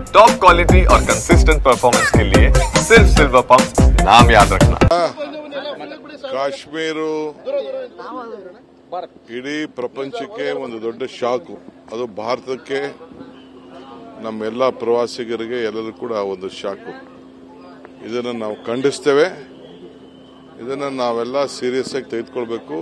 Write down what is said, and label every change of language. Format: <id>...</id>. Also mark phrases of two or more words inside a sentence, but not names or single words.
<en>top quality</en> <hi>और</hi> <en>consistent performance</en> <hi>के लिए सिर्फ सिल्वर पंप नाम याद रखना।</hi> <kn>ಕಾಶ್ಮೀರ ಇಡೀ ಪ್ರಪಂಚಕ್ಕೆ ಒಂದು ದೊಡ್ಡ ಶಾಕ್. ಅದು ಭಾರತಕ್ಕೆ ನಮ್ಮೆಲ್ಲ ಪ್ರವಾಸಿಗರಿಗೆ ಎಲ್ಲರೂ ಕೂಡ ಒಂದು ಶಾಕ್. ಇದನ್ನು ನಾವು ಖಂಡಿಸ್ತೇವೆ. ಇದನ್ನು ನಾವೆಲ್ಲ ಸೀರಿಯಸ್ ಆಗಿ ತೆಗೆದುಕೊಳ್ಬೇಕು.</kn>